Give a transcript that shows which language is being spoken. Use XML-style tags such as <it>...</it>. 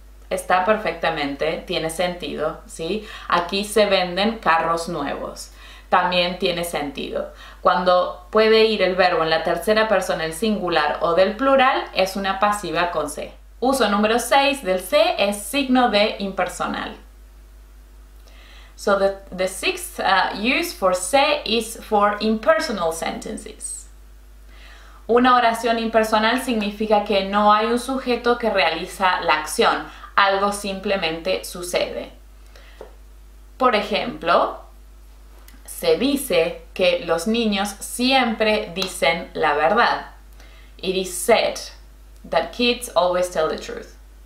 <es>Está perfectamente, tiene sentido, ¿sí? Aquí se venden carros nuevos. También tiene sentido. Cuando puede ir el verbo en la tercera persona del singular o del plural, es una pasiva con se. Uso número 6 del se es signo de impersonal.</es> <en>So the sixth use for se is for impersonal sentences.</en> <es>Una oración impersonal significa que no hay un sujeto que realiza la acción, algo simplemente sucede. Por ejemplo, se dice que los niños siempre dicen la verdad.</es> <en>It is said that kids always tell the truth.</en>